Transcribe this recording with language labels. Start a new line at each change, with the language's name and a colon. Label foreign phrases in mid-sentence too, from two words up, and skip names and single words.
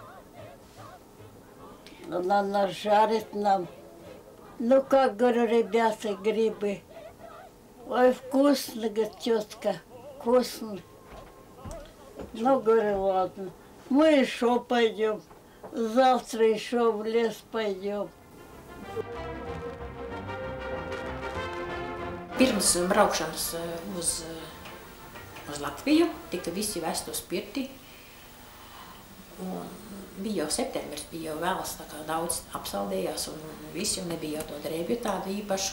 Russian: Она нажарит нам. Ну как, говорю, ребята, грибы. Ой, вкусно, говорит, тетка, вкусно. Ну, говорю, ладно. Мы еще пойдем. Завтра еще в лес пойдем.
Latvian: Pirms braukšanas uz Latviju tika visi vest uz pirti. Un bija jau septembris, bija jau vēls, tā kā daudz apsaldējās un visi, un nebija jau to drēbju tāda īpaša.